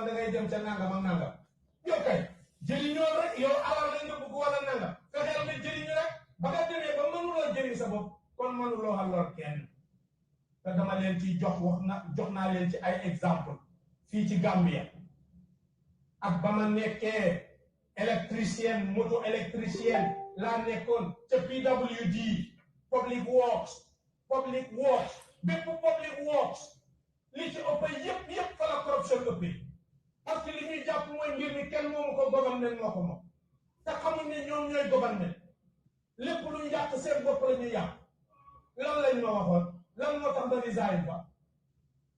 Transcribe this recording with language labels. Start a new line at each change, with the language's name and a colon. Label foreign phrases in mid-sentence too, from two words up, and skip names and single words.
Wolof: da ngay dem ca nangam ak nangam yow kay jëriñoo rek yow alal la nga bëgg wala nangam fexeel nga jëriñu rek ba nga demee ba mënuloo jëriñ sa bopp kon mënuloo a lor kenn te dama leen ci jox naa leen ci ay exemple fii ci Gambia ak ba ma nekkee électricien moto électricien laa nekkoon ca PWD
English: public works
Wolof: bépp
English: public works
Wolof: li ci ëpp yëpp fa la corruption ëppee
French: parce que
Wolof: li ñuy jàpp mooy mbir mi kenn moomu ko gouvernement moo ko moom te xamuñ ne ñoom ñooy gouvernement lépp lu ñu yàq seen bopp la ñuy yàq lan lañ ma waxoon lan moo tax ba resign ba